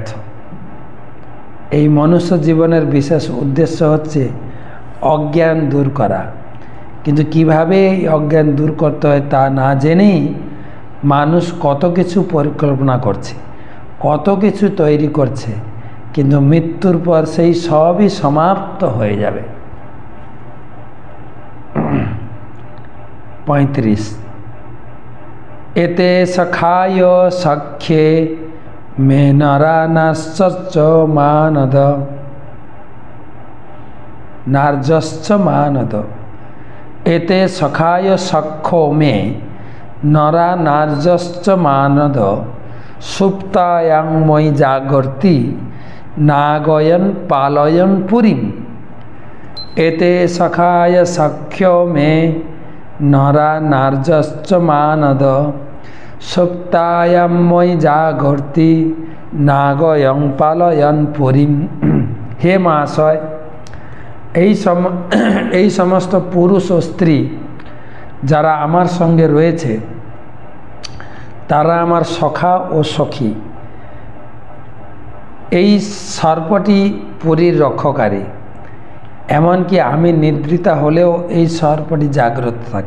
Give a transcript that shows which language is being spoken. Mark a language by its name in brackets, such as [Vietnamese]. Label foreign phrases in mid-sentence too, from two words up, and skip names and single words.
[Bangla] এই মনুষ্য জীবনের বিশেষ উদ্দেশ্য হচ্ছে অজ্ঞান দূর করা, কিন্তু কিভাবে এই অজ্ঞান দূর করতে হয় তা না জেনেই মানুষ কত কিছু পরিকল্পনা করছে, কত কিছু তৈরি করছে, কিন্তু মৃত্যুর পর সেই সবই সমাপ্ত হয়ে যাবে। [Sanskrit] 35 এতে সখায় সখ্যে মে নারানাশ্চ মানদ নার্যশ্চ মানদ। এতে সখায় সখ্য মে নরা নার্যশ্চ মানদ সুপ্তায়াং মই জাগর্তি নাগয়ন পালয়ন পুরীম। এতে সখায় সখ্য মে নরা নার্যশ্চ মানদ সুপ্তায়াং মই জাগর্তি নাগয়ং পালয়ন পুরীম। [Bangla] হে মহাশয়, এই সমস্ত পুরুষ ও স্ত্রী যারা আমার সঙ্গে রয়েছে তারা আমার সখা ও সখী। এই সর্পটি পুরীর রক্ষকারী, এমনকি আমি নিদ্রিতা হলেও এই সর্পটি জাগ্রত থাকে।